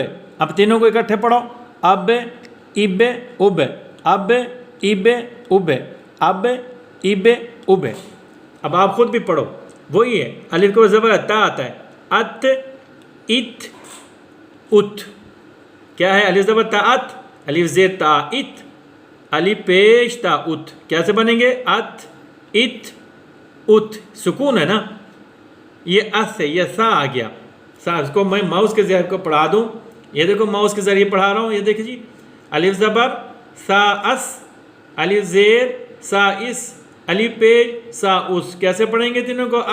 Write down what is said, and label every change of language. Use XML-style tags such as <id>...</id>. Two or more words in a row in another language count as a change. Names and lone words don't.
<ur>اب تینوں کو اکٹھے پڑھو، اب اب اب، اب اب اب، اب اب اب۔ اب آپ خود بھی پڑھو، وہی ہے، الف کو زبر تا آتا ہے، ات ات ات، کیا ہے؟ الف زبر تا ات، الف زیر تا ات، الف پیش تا ات، کیسے بنیں گے؟ ات ات ات، سکون ہے نا، یہ اس ہے، یہ سا آ گیا، سا۔ اس کو میں ماؤس کے ذریعے کو پڑھا دوں، یہ دیکھو ماؤس کے ذریعے پڑھا رہا ہوں، یہ دیکھیں جی، الف زبر سا اس، الف زیر سا اس، الف پیش سا اس، کیسے پڑھیں گے تینوں کو؟</ur>